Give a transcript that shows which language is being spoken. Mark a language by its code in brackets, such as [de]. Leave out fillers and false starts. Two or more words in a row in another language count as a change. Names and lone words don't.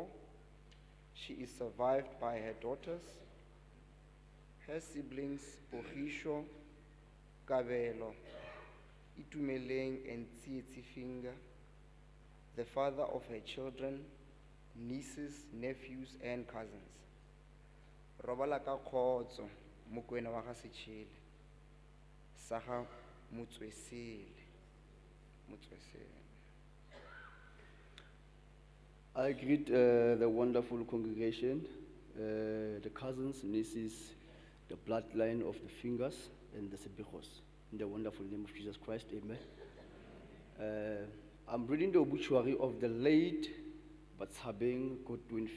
[en] She is survived by her daughters, her siblings Pogisho, Kabelo, Itumeleng and Tsietsi Finger, the father of her children, nieces, nephews, and cousins. [st] Robala ka khotso mokwena wa ga setšhele sa ga Motswesele. [en] I greet the wonderful congregation, the cousins, nieces, the bloodline of the Fingers and the Sebichos. In the wonderful name of Jesus Christ, amen. I'm reading the obituary of the late Batshabeng Godwin Finger.